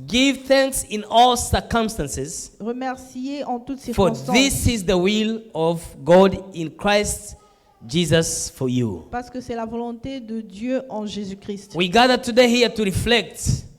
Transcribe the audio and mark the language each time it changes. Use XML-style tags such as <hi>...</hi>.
<en>give thanks in all circumstances,</en> <fr>remerciez en toutes</fr> <en>for</en> <fr>circonstances,</fr> <en>this is the will of God in Christ Jesus for you.</en> <fr>parce que c'est la volonté de Dieu en Jésus-Christ.</fr> <en>We gather today here to reflect</en>